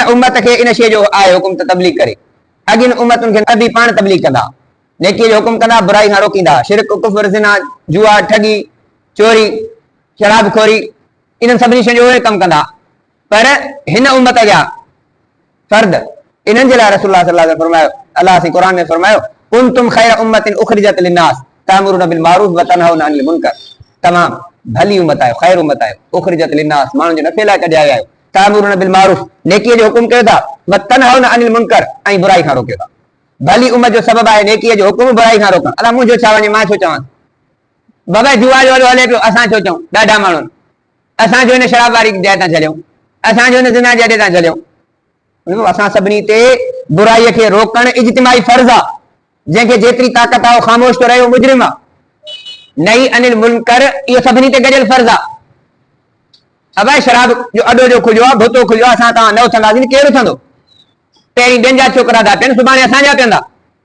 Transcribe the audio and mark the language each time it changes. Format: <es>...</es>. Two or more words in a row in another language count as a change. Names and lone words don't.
<sd>उम्मत के इन शे जो आए हुकुम तबलीग करे अगिन उम्मतुन के अभी पान तबलीग कंदा नेकी जो हुकुम कंदा बुराई खां रोकींदा शिरक कुफर ज़िना जुआ ठगी चोरी शराब खोरी इन सभिनी शयुनि जो कम कंदा पर हिन उम्मत जा फर्द इन्हनि जे लाइ रसूलुल्लाह</sd> <ar>صلى الله عليه وسلم</ar> <sd>फरमायो अल्लाह से कुरान में फरमायो</sd> <ar>كنتم خير أمة أخرجت للناس تأمرون بالمعروف وتنهون عن المنكر</ar> <sd>तमाम भली उम्मत आयो</sd> <ar>خير أمة</ar> <sd>आयो</sd> <ar>أخرجت للناس</ar> <sd>माण्हुनि जे नफ़े लाइ कढिया आया आयो</sd> <ar>تأمرون بال</ar> <sd>मारूफ नेकीअ जो हुकुम कयो था</sd> <ar>وتنهون عن المنكر</ar> <sd>ऐं बुराई खां रोकियो था भली उम्मत जो सबब आहे नेकीअ जो हुकुम बुराई खां रोकण अला मुंहिंजो छा वञे मां छो चवां बाबा जुआ जो हले पियो असां छो चऊं ॾाढा माण्हुनि असां जो हिन शराब वारी जाइ तां छॾियूं असां जो हिन ज़िना जे अॾे तां छॾियूं असां सभिनी ते बुराई खे रोकण इज्तिमाई फर्ज़ आहे जंहिंखे जेतिरी ताक़त आहे ख़ामोश तो रहियो मुजरिम आहे</sd> <ar>نهي عن المنكر</ar> <sd>इहो सभिनी ते गॾियल फर्ज़ आहे अबाए शराब जो अॾो जो खुलियो आहे भुतो खुलियो आहे असां तव्हां न उथंदासीं केरु उथंदो पहिरीं ॿियनि जा छोकिरा था पियनि सुभाणे असांजा पीअंदा</sd>